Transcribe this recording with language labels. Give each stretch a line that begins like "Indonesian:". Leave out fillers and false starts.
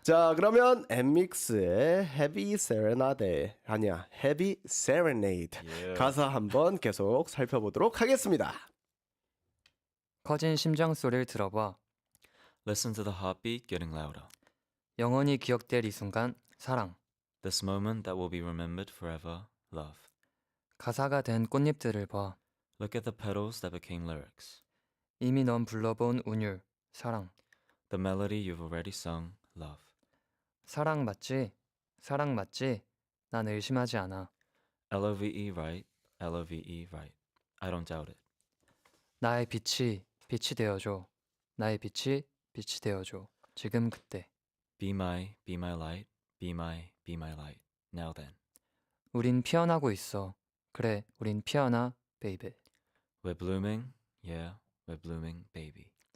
Korean: 자, 그러면 엠믹스의 Heavy Serenade 아니야, Heavy Serenade 예. 가사 한번 계속 살펴보도록 하겠습니다. 커진 심장 소리를 들어봐.
English: Listen to the heartbeat getting louder.
Korean: 영원히 기억될 이 순간 사랑.
English: This moment that will be remembered forever. Love.
Korean: 가사가 된 꽃잎들을 봐.
English: Look at the petals that became lyrics.
Korean: 이미 넌 불러본 운율. 사랑.
English: The melody you've already sung. Love.
Korean: 사랑 맞지? 사랑 맞지? 난 의심하지 않아.
English: Love right. Love right. I don't doubt it.
Korean: 나의 빛이 되어줘. 나의 빛이 되어줘. 지금 그때.
English: Be my light. Be my light. Now then.
Korean: 우린 피어나고 있어. 그래, 우린 피어나, 베이비.
English: We're blooming. Yeah, we're blooming, baby.